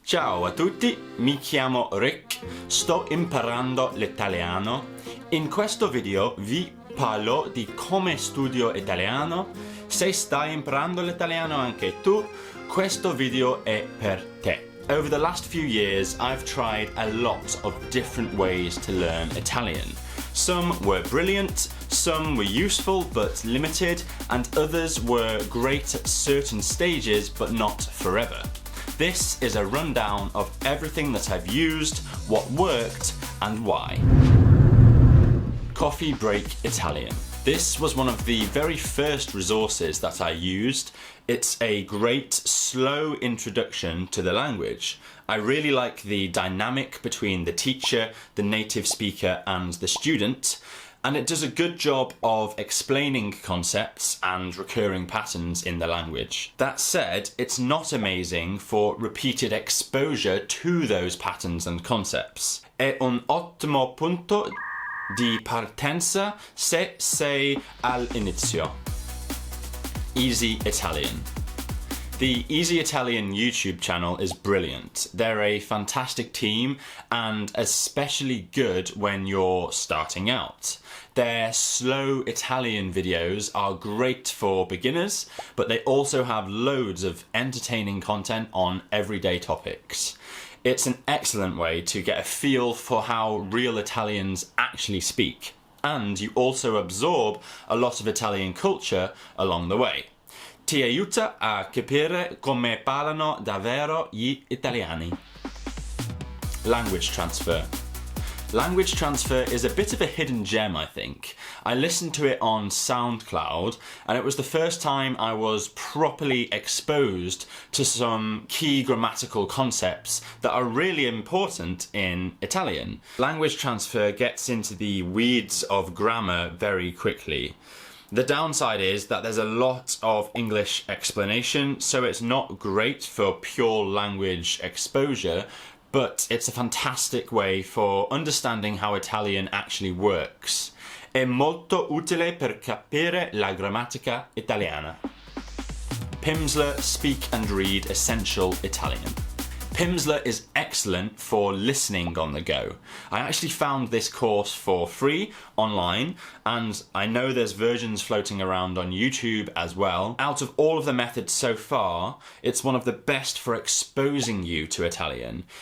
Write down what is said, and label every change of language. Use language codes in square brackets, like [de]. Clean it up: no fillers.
[it] Ciao a tutti, mi chiamo Rick, sto imparando l'italiano. In questo video vi parlo di come studio italiano. Se stai imparando l'italiano anche tu, questo video è per te. [en] Over the last few years, I've tried a lot of different ways to learn Italian. Some were brilliant, some were useful but limited, and others were great at certain stages but not forever. This is a rundown of everything that I've used, what worked, and why. Coffee Break Italian. This was one of the very first resources that I used. It's a great, slow introduction to the language. I really like the dynamic between the teacher, the native speaker, and the student, and it does a good job of explaining concepts and recurring patterns in the language. That said, it's not amazing for repeated exposure to those patterns and concepts. [it] È un ottimo punto di partenza se sei all'inizio. [en] Easy Italian. The Easy Italian YouTube channel is brilliant. They're a fantastic team and especially good when you're starting out. Their slow Italian videos are great for beginners, but they also have loads of entertaining content on everyday topics. It's an excellent way to get a feel for how real Italians actually speak, and you also absorb a lot of Italian culture along the way. [it] Ti aiuta a capire come parlano davvero gli italiani. [en] Language transfer. Language transfer is a bit of a hidden gem, I think. I listened to it on SoundCloud, and it was the first time I was properly exposed to some key grammatical concepts that are really important in Italian. Language transfer gets into the weeds of grammar very quickly. The downside is that there's a lot of English explanation, so it's not great for pure language exposure, but it's a fantastic way for understanding how Italian actually works. [it] È molto utile per capire la grammatica italiana. [en] Pimsleur Speak and Read Essential Italian. Pimsleur is excellent for listening on the go. I actually found this course for free online, and I know there's versions floating around on YouTube as well. Out of all of the methods so far, it's one of the best for exposing you to Italian.